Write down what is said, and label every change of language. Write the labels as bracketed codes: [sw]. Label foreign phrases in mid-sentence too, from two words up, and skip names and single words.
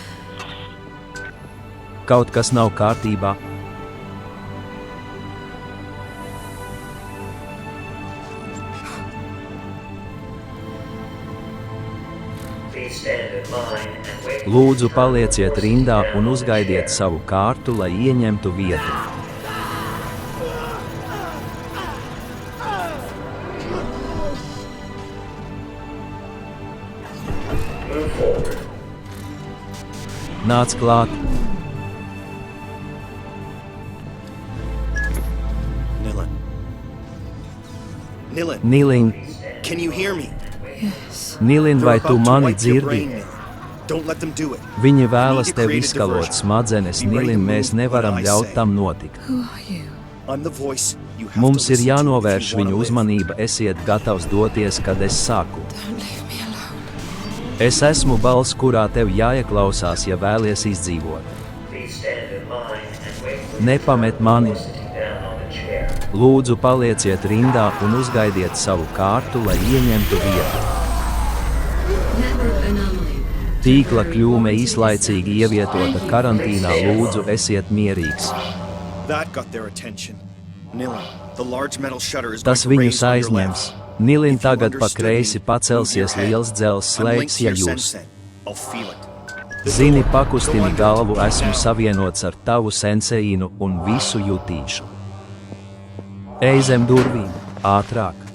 [lv] Kaut kas nav kārtībā. [en] Please stand in line and wait. [lv] Lūdzu, palieciet rindā un uzgaidiet savu kārtu, lai ieņemtu vietu. [en] Move forward. [lv] Nāc klāt. [en] Nilin, Nilin, can you hear me? Yes. [lv] Nilin, vai [en] They're [lv] tu [en] about to [lv] mani [en] wipe your [lv] dzirdi? [en] brain, Nilin. Don't let them do it. [lv] Viņi vēlas tev izkalot smadzenes, Nilin, mēs nevaram ļaut tam notikt. [en] Who are you? I'm the voice you have [lv] Mums [en] to [lv] ir [en] listen to if [lv] jānovērš [en] you wanna [lv] viņu [en] live. [lv] uzmanība, esiet gatavs doties, kad es saku. [en] Don't leave me alone. [lv] Es esmu balss, kurā tev jāieklausās, ja vēlies izdzīvot. [en] Please stand in line and wait for [lv] Nepamet mani. [en] sitting down on the chair. [lv] Lūdzu, palieciet rindā un uzgaidiet savu kārtu, lai ieņemtu vietu. Tīkla kļūme īslaicīgi ievietota karantīnā, lūdzu, esiet mierīgs. [en] That got their attention. Nilin, the large metal shutter is [lv] Tas [en] going to [lv] viņus [en] raise on your [lv] aizņems. [en] left. Nilin, If you [lv] tagad pa [en] understood [lv] kreisi [en] me, [lv] pacelsies [en] move your [lv] liels [en] head. [lv] dzels [en] I'm linked [lv] slēgs, [en] to [lv] ja [en] your [lv] jūs. [en] sensei. I'll feel it. [lv] Zini, [en] Go [lv] pakustini [en] under. [lv] galvu, esmu [en] Now. [lv] savienots ar tavu senseīnu un visu jutīšu. Ej zem durvīm, ātrāk!